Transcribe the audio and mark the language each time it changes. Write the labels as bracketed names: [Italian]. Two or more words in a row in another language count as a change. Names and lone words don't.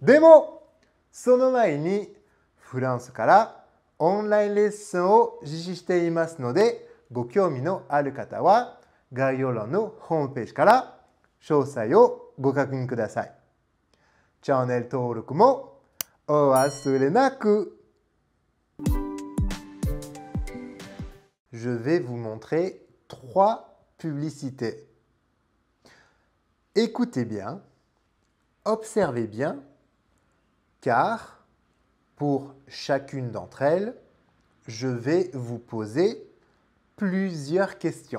[Japanese] でもその前にフランスからオンラインレッスンを実施していますので、ご興味のある方は概要欄のホームページから詳細をご確認ください。チャンネル登録もお忘れなく。 [French] Je vais vous montrer 3 publicités. Écoutez bien, observez bien, car pour chacune d'entre elles, je vais vous poser plusieurs questions.